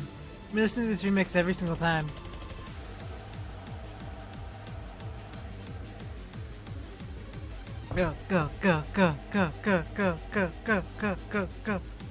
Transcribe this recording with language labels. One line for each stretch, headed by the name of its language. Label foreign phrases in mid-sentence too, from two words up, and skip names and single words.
English: I'm listening to this remix every single time. Go, go, go, go, go, go, go, go, go, go, go, go.